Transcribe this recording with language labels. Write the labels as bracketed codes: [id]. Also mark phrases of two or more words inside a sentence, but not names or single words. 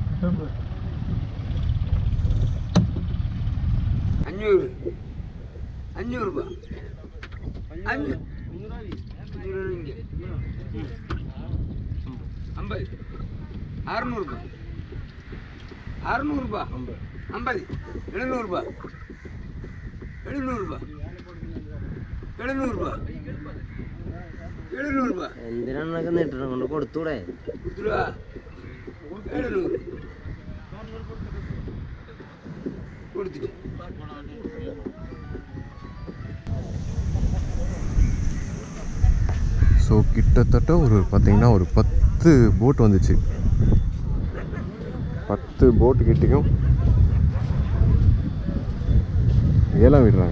[ml] 500 രൂപ 50 600 രൂപ 600 രൂപ 50 700 രൂപ 700 രൂപ 700 രൂപ 700 രൂപ എന്തിനാണ് നേരിട്ട് കൊണ്ട് കൊടുത്തൂടെ 700 கொடுத்துட்டு [ta] ஸோ கிட்டத்தட்ட ஒரு பார்த்தீங்கன்னா ஒரு 10 போட் வந்துச்சு. 10 போட்டு கிட்டையும் ஏலம் விடுறாங்க.